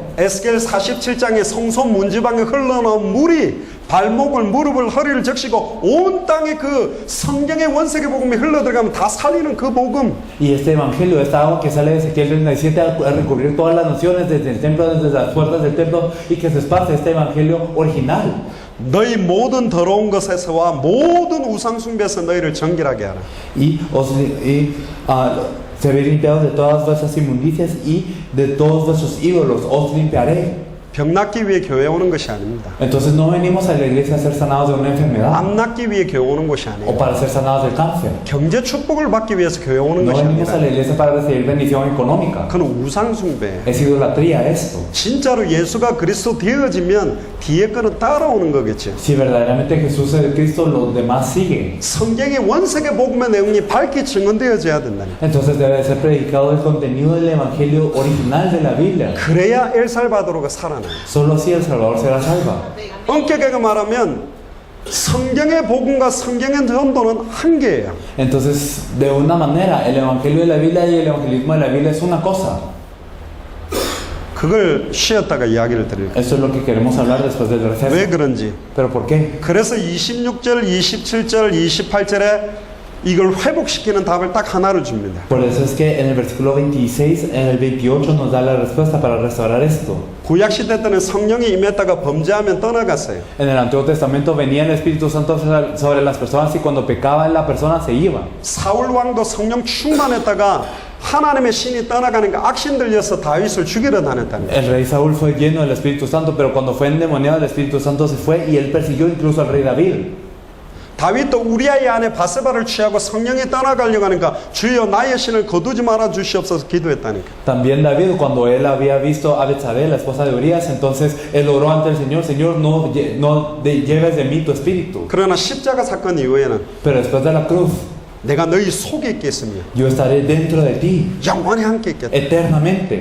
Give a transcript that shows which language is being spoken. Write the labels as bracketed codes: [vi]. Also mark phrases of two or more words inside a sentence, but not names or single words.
[ko] 에스겔 47장의 성소 문지방에 흘러나온 물이 발목을, 무릎을, 허리를 적시고 온 땅에 그 성경의 원세계 복음이 흘러들어가면 다 살리는 그 복음. [es] Y este evangelio, esta agua que sale de Ezequiel 37 a recubrir todas las naciones desde el templo, desde las puertas del templo y que se esparce este evangelio original. [ko] 너희 모든 더러운 것에서와 모든 우상 숭배에서 너희를 정결하게 하라. [es] Seréis limpiados de todas vuestras inmundicias y de todos vuestros ídolos os limpiaré. [ko] 병 낫기 위해 교회 오는 것이 아닙니다. [es] Entonces no venimos a la iglesia a ser sanados de una enfermedad [ko] 암 낫기 위해 교회 오는 것이 [es] o [ko] 아니에요. [es] para ser sanados del cáncer. [ko] 경제 축복을 받기 위해서 교회 오는 [es] No [ko] 것이 [es] venimos a [ko] 아닙니다. [es] la iglesia para recibir bendición económica. [ko] 그건 우상 숭배예요. [es] Es idolatría esto. [ko] 진짜로 예수가 그리스도 되어지면 뒤에 거는 따라오는 거겠죠. [es] Si verdaderamente Jesús es el Cristo, los demás siguen. [ko] 성경의 원세계 복음의 내용이 밝게 증언되어져야 된다니. [es] Entonces debe ser predicado el contenido del evangelio original de la Biblia. [ko] 그래야 엘살바도르가 살아나요. [es] Solo así El Salvador será salva. [ko] 엄격하게 말하면 성경의 복음과 성경의 전도는 한계예요. [es] Entonces, de una manera, el evangelio de la Biblia y el evangelismo de la Biblia es una cosa. [ko] 그걸 쉬었다가 이야기를 드릴게요. [es] Esto es lo que queremos hablar después del receso. [ko] 왜 그런지. [es] ¿Pero por qué? [ko] 그래서 26절, 27절, 28절에 이걸 회복시키는 답을 딱 하나로 줍니다. [es] Por eso es que en el versículo 26, en el 28 nos da la respuesta para restaurar esto. [ko] 구약 시대 때는 성령이 임했다가 범죄하면 떠나갔어요. [es] En el Antiguo Testamento venía el Espíritu Santo sobre las personas y cuando pecaba la persona se iba. [ko] 사울 왕도 성령 충만했다가 하나님의 신이 떠나가니까 악신 들려서 다윗을 죽이러 다녔답니다. [es] El rey Saúl fue lleno del Espíritu Santo, pero cuando fue endemoniado el Espíritu Santo se fue y él persiguió incluso al rey David. [ko] 다윗도 우리아의 아내 바세바를 취하고 성령이 떠나가려고 하니까 주여 나의 신을 거두지 말아 주시옵소서 기도했다니까. [es] También David, cuando él había visto a Betsabé, la esposa de Urías, entonces él oró ante el Señor, Señor, no lleves de mí tu espíritu. [ko] 그러나 십자가 사건 이후에는 [es] Pero después de la cruz, [ko] 내가 너희 속에 있겠으며 [es] yo estaré dentro de ti, [ko] 영원히 함께 있겠다. [es] eternamente.